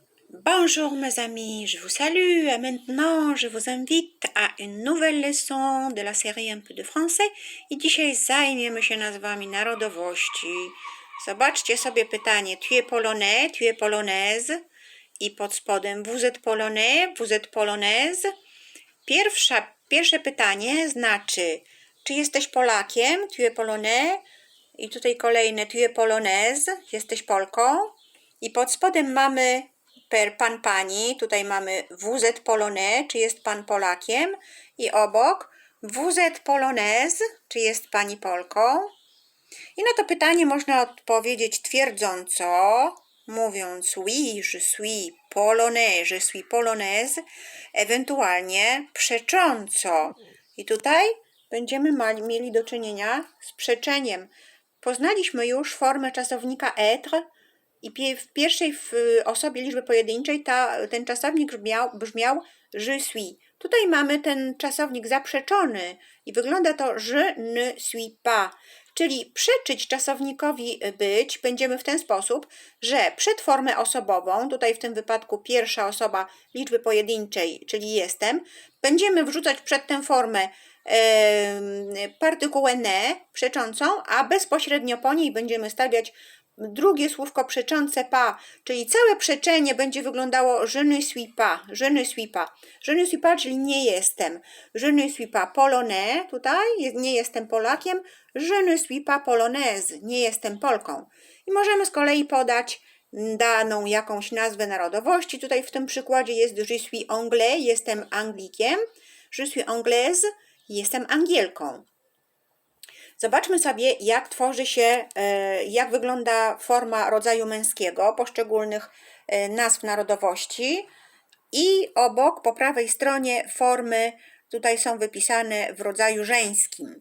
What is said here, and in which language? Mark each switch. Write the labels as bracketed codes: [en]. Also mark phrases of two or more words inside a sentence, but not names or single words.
[fr] Bonjour mes amis, je vous salue et maintenant je vous invite à une nouvelle leçon de la série Un peu de français [pl] i dzisiaj zajmiemy się nazwami narodowości. Zobaczcie sobie pytanie [fr] tu es polonais, tu es polonaise [pl] i pod spodem [fr] vous êtes polonais, vous êtes polonaise. [pl] Pierwsze pytanie znaczy czy jesteś Polakiem, [fr] tu es polonais [pl] i tutaj kolejne [fr] tu es polonaise, [pl] jesteś Polką i pod spodem mamy pan, pani, tutaj mamy [fr] vous êtes polonais, [pl] czy jest pan Polakiem i obok [fr] vous êtes polonaise, [pl] czy jest pani Polką. I na to pytanie można odpowiedzieć twierdząco, mówiąc [fr] oui, je suis polonais, je suis polonaise, [pl] ewentualnie przecząco. I tutaj będziemy mieli do czynienia z przeczeniem. Poznaliśmy już formę czasownika être i w pierwszej osobie liczby pojedynczej ten czasownik brzmiał [fr] je suis. [pl] Tutaj mamy ten czasownik zaprzeczony i wygląda to [fr] je ne suis pas. [pl] Czyli przeczyć czasownikowi być będziemy w ten sposób, że przed formę osobową, tutaj w tym wypadku pierwsza osoba liczby pojedynczej, czyli jestem, będziemy wrzucać przed tę formę partykułę ne przeczącą, a bezpośrednio po niej będziemy stawiać drugie słówko przeczące pas, czyli całe przeczenie będzie wyglądało [fr] je ne suis pas, je ne suis pas. Je ne suis pas, [pl] czyli nie jestem. [fr] Je ne suis pas polonais, [pl] tutaj nie jestem Polakiem. [fr] Je ne suis pas polonaise, [pl] nie jestem Polką. I możemy z kolei podać daną jakąś nazwę narodowości. Tutaj w tym przykładzie jest [fr] je suis anglais, [pl] jestem Anglikiem. [fr] Je suis anglaise, [pl] jestem Angielką. Zobaczmy sobie, jak tworzy się, jak wygląda forma rodzaju męskiego poszczególnych nazw narodowości i obok, po prawej stronie formy tutaj są wypisane w rodzaju żeńskim.